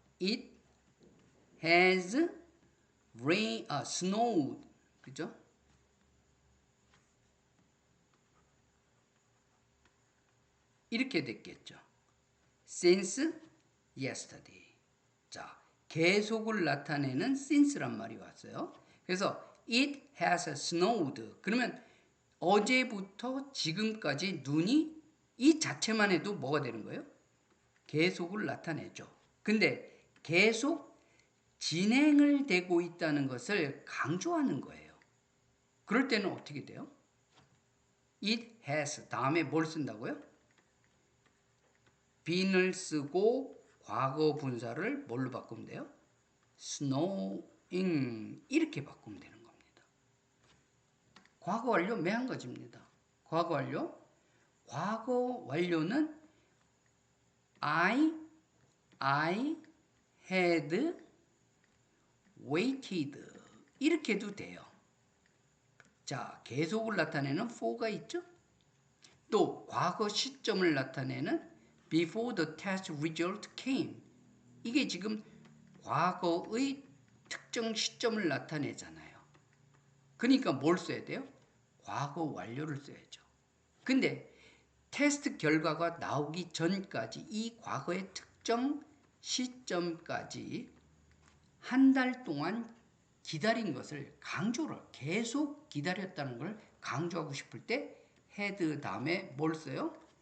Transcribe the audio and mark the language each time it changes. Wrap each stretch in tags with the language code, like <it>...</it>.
<en>It has snowed.</en> <ko>그죠? 이렇게 됐겠죠.</ko> <en>Since yesterday.</en> <ko>자, 계속을 나타내는 since란 말이 왔어요. 그래서</ko> <en>it has snowed.</en> <ko>그러면 어제부터 지금까지 눈이 이 자체만 해도 뭐가 되는 거예요? 계속을 나타내죠. 근데 계속 진행을 되고 있다는 것을 강조하는 거예요. 그럴 때는 어떻게 돼요? It has 다음에 뭘 쓴다고요? bene을 쓰고 과거 분사를 뭘로 바꾸면 돼요? snowing 이렇게 바꾸면 되는 겁니다. 과거 완료 매한 가지입니다. 과거 완료 과거 완료는</ko> <en>I had waited</en> <ko>이렇게 해도 돼요. 자, 계속을 나타내는 for가 있죠? 또 과거 시점을 나타내는</ko> <en>before the test result came.</en> <ko>이게 지금 과거의 특정 시점을 나타내잖아요. 그러니까 뭘 써야 돼요? 과거 완료를 써야죠. 근데 테스트 결과가 나오기 전까지 이 과거의 특정 시점까지 한 달 동안 기다린 것을 강조를 계속 기다렸다는 걸 강조하고 싶을 때 had 다음에 뭘 써요?</ko>